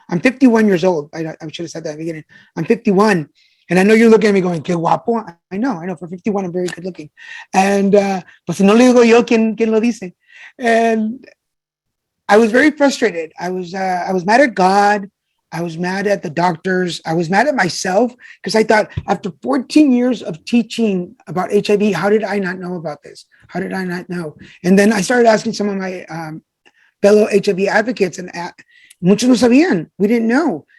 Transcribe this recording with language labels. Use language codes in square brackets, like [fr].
[en] I'm 51 years old. I should have said that at the beginning. I'm 51. And I know you're looking at me going, [es] qué guapo. [en] I know. For 51, I'm very good looking. [es] And, pues no le digo yo, ¿quién lo dice? [en] And I was very frustrated. I was mad at God. I was mad at the doctors. I was mad at myself because I thought, after 14 years of teaching about HIV, how did I not know about this? How did I not know? And then I started asking some of my fellow HIV advocates, and [es] muchos no sabían. [en] We didn't know.